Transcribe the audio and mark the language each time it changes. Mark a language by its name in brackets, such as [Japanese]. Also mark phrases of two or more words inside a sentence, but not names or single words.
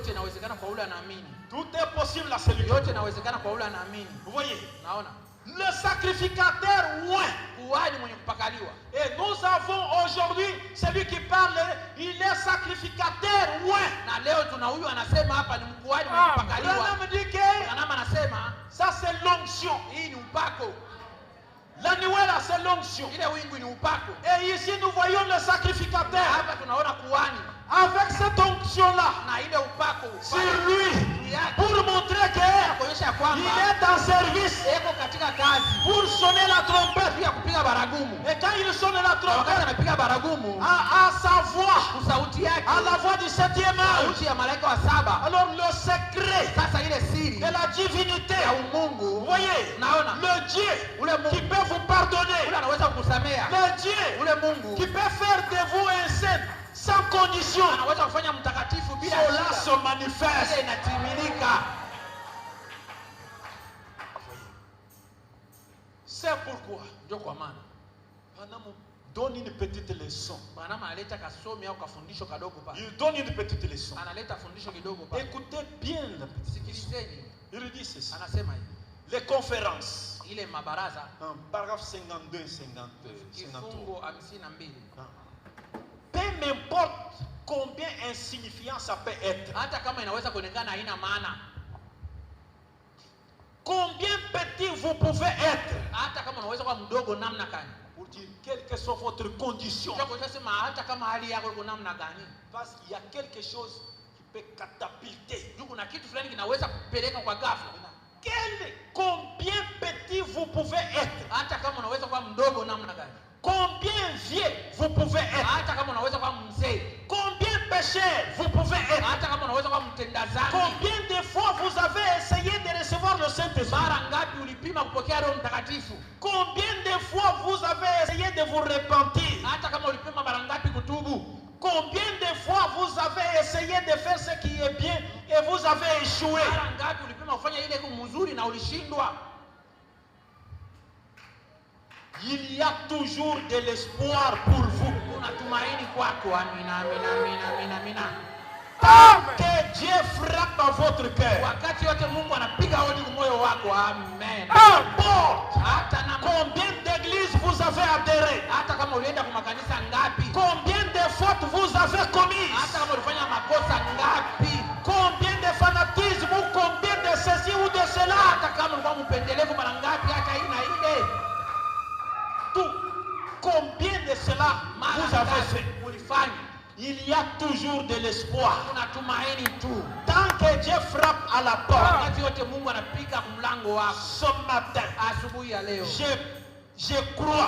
[Swahili] Yote inawezekana kwa ule anaamini. [French] Tout est possible à celui qui. [Swahili] Yote inawezekana kwa ule anaamini. [French] Vous voyez, [Swahili] Naona [French] le sacrificateur ouin. [Swahili] kuhani mwenye kupakaliwa. [French] Et nous avons aujourd'hui celui qui parle, il est sacrificateur ouin. [Swahili] Na leo tuna huyu anasema hapa ni mkuhani mwenye kupakaliwa. [French] Branham dit que [Swahili] Branham anasema [French] ça c'est l'onction. [Swahili] hii ni upako. [French] La nouvelle c'est l'onction. [Swahili] Ile wingu ni upako. [French] Et ici nous voyons le sacrificateur [Swahili] Hapa tunaona kuhani [French] avec cette onction-là [Swahili] na ile upako [French] sur lui [Swahili] juu yake, [French] pour montrer que [Swahili] kuonyesha ya [French] il [Swahili] kwamba [French] est en service [Swahili] eko katika kazi [French] pour sonner la trompette. [Swahili] ya kupiga baragumu. [French] Et quand il sonne la [Swahili] Na wakati [French] trompette, [Swahili] anapiga baragumu [French] à sa voix, [Swahili] sauti yake, [French] à la voix du 7e âge, [Swahili] sauti ya malaika wa 7, [French] alors le secret [Swahili] sasa ile siri [French] de la divinité, [Swahili] ya [French] vous [Swahili] umungu, [French] voyez, [Swahili] naona [French] le Dieu [Swahili] ule [French] qui [Swahili] Mungu [French] peut vous pardonner, [Swahili] ule anaweza kukusamea, [French] le Dieu [Swahili] ule Mungu [French] qui peut faire de vous un saint sans condition, [Swahili] anaweza kufanya mtakatifu bila [French] cela [Swahili] shida. [French] se manifeste. [Swahili] Ile inatimilika. [French] C'est pourquoi [Swahili] Ndio kwa maana [French] Branham donne une petite leçon. [Swahili] Branham analeta kasomi au kafundisho kadogo pale, [French] Il donne une petite leçon. [Swahili] analeta fundisho kidogo pale. [French] Écoutez bien la petite leçon. [Swahili] Sikilizeni, [French] Il dit ceci. [Swahili] anasema hivi, [French] Les conférences, [Swahili] ile mabaraza [French] en paragraphe 52 et 53. [Swahili] kifungo 52, [French] Peu m'importe combien insignifiant ça peut être, [Swahili] hata kama inaweza kuonekana haina maana, [French] combien petit vous pouvez être, [Swahili] hata kama unaweza kuwa mdogo namna gani, [French] pour dire quelle que soit votre condition, [Swahili] ndio kwa sema hata kama hali yako iko namna gani, [French] parce qu'il y a quelque chose qui peut catapulter. [Swahili] ndio kuna kitu fulani kinaweza kupeleka kwa ghafla. [French] Combien petit vous pouvez être, [Swahili] Hata kama unaweza kuwa mdogo namna gani, [French] combien vieux vous pouvez être, [Swahili] hata kama unaweza kuwa mzee, [French] combien pécheur vous pouvez être, [Swahili] hata kama unaweza kuwa mtenda dhambi. [French] combien de fois vous avez essayé de recevoir le Saint-Esprit, [Swahili] Mara ulipima kupokea Roho Mtakatifu? [French] Combien de fois vous avez essayé de vous repentir? [Swahili] Hata kama ulipima mara ngapi kutubu? [French] Combien de fois vous avez essayé de faire ce qui est bien et vous avez échoué? [Swahili] Mara ngapi ulipima kufanya ile mzuri na ulishindwa? [French] Il y a toujours de l'espoir pour vous. [Swahili] Kuna tumaini kwako. Amina, amina, amina, amina, amina. [French] Que Dieu frappe à votre cœur. [Swahili] Wakati yote Mungu anapiga hodi kwa moyo wako. Amen. Hata na [French] Combien d'églises vous avez adhéré? [Swahili] hata kama ulienda kwa makanisa ngapi? [French] Combien de fautes vous avez commises? [Swahili] Hata kama ulifanya makosa ngapi? [French] Combien de fanatisme ou combien de ceci ou de cela? [Swahili] Hata kama ulikuwa mpendelevu mara ngapi hata hii na ile? [French] Tout. Combien de cela vous avez fait? [Swahili] Ulifanya. [French] Il y a toujours de l'espoir. [Swahili] Kuna tumaini tu. [French] Tant que Dieu frappe à la porte. [Swahili] Wakati yote Mungu anapiga mlango wako. [French] Ce matin, [Swahili] Asubuhi ya leo. [French] je crois